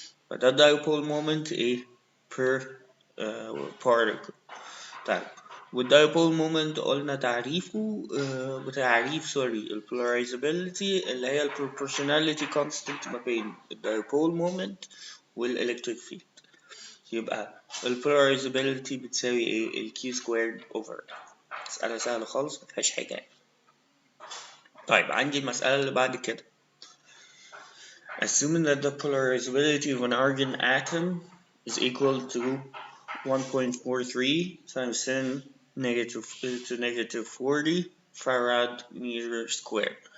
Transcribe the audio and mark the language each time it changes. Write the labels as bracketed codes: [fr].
[ar] فده dipole moment ايه؟ per particle. طيب والdipole moment قلنا تعريفه بتعريف ال polarizability اللي هي ال proportionality constant ما بين الdipole moment والelectric field. يبقى ال polarizability بتساوي ايه؟ ال q squared over. مسألة سهلة خالص مفيهاش حاجة. طيب عندي المسألة اللي بعد كده. [en] Assuming that the polarizability of an argon atom is equal to 1.43 times 10 to negative 40 farad meter squared.